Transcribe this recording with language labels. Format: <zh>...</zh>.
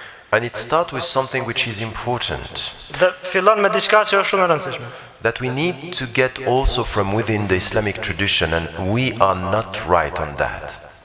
<en>And it starts with something which is important.</en> <sq>Dhe fillon me diçka që është shumë e rëndësishme.</sq> <en>That we need to get also from within the Islamic tradition, and we are not right on that.</en>